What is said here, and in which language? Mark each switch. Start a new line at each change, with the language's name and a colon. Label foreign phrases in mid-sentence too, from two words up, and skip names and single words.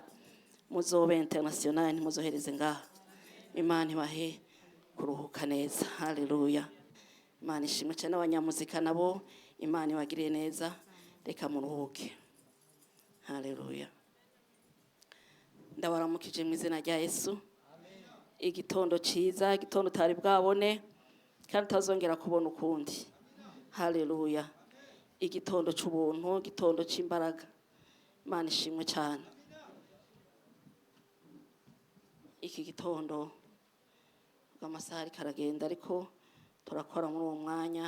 Rundi: Muzobe international muzohereze ngaha. Imana ibahe kuruhuka neza. Haleluya. Imana ishimwe cyane abanyamuzika nabo Imana ibagiriye neza, reka muruhuke. Haleluya. Ndabaramukije mu izina rya Yesu. Igitondo ciza, igitondo tari bwabone kandi tazongera kubona ukundi. Haleluya. Igitondo c'ubuntu, igitondo c'imbaraga. Imana ishimwe cyane. Iki gitondo bw'amasaha karagenda ariko turakora muri uwo mwanya.